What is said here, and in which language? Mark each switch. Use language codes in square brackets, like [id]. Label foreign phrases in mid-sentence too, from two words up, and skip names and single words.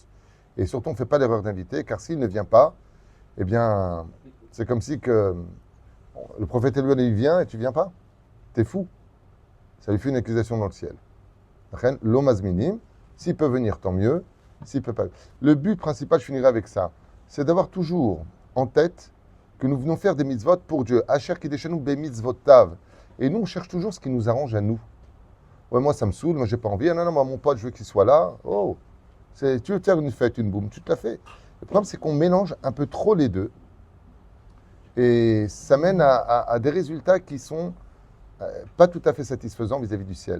[fr] Et surtout, on ne fait pas l'erreur d'inviter, car s'il ne vient pas, eh bien, c'est comme si que le prophète Eliyahu il vient et tu ne viens pas. T'es fou. Ça lui fait une accusation dans le ciel. L'omazminim, s'il peut venir, tant mieux. S'il peut pas. Le but principal, je finirai avec ça, c'est d'avoir toujours en tête que nous venons faire des mitzvot pour Dieu. [he] אשר קדשנו ב מצוותיו. [fr] Et nous, on cherche toujours ce qui nous arrange à nous. Ouais, moi, ça me saoule, moi, j'ai pas envie. Ah, non, non, moi, mon pote, je veux qu'il soit là. Oh, tu veux faire une fête, une boum, tu te la fais. Le problème, c'est qu'on mélange un peu trop les deux. Et ça mène à des résultats qui sont pas tout à fait satisfaisants vis-à-vis du ciel.